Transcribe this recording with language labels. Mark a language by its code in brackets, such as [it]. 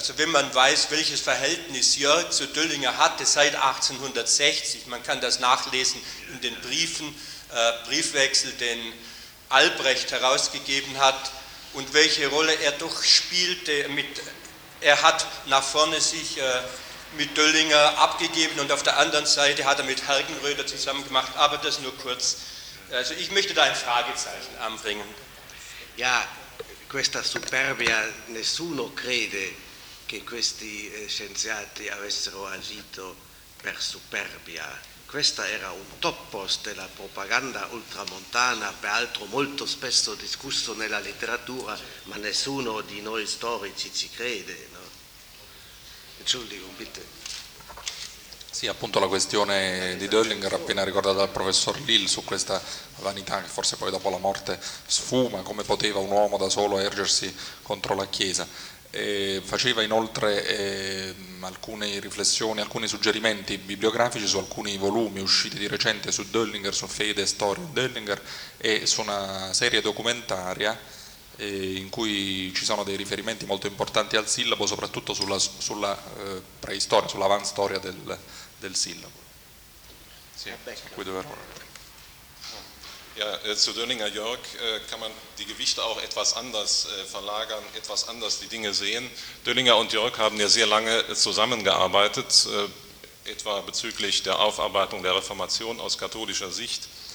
[de] Also wenn man weiß, welches Verhältnis Jörg zu Döllinger hatte seit 1860, man kann das nachlesen in den Briefen, Briefwechsel, den Albrecht herausgegeben hat, und welche Rolle er doch spielte, er hat nach vorne sich mit Döllinger abgegeben und auf der anderen Seite hat er mit Hergenröder zusammen gemacht, aber das nur kurz. Also ich möchte da ein Fragezeichen anbringen. [it] Ja, questa superbia, nessuno crede che questi scienziati avessero agito per superbia. Questa era un topos della propaganda ultramontana, peraltro molto spesso discusso nella letteratura, ma nessuno di noi storici ci crede. [de] Entschuldigung, bitte. [it] Sì, appunto la questione di Döhling era appena ricordata dal professor Lill su questa vanità che forse poi dopo la morte sfuma, come poteva un uomo da solo ergersi contro la Chiesa. E faceva inoltre alcune riflessioni, alcuni suggerimenti bibliografici su alcuni volumi usciti di recente su Döhlinger, su Fede e Storia Döhlinger e su una serie documentaria in cui ci sono dei riferimenti molto importanti al sillabo, soprattutto sulla preistoria, sull'avanstoria del sillabo. Sì, su cui dovrò. [de] Ja, zu Döhlinger Jörg kann man die Gewichte auch etwas anders verlagern, etwas anders die Dinge sehen. Döhlinger und Jörg haben ja sehr lange zusammengearbeitet, etwa bezüglich der Aufarbeitung der Reformation aus katholischer Sicht.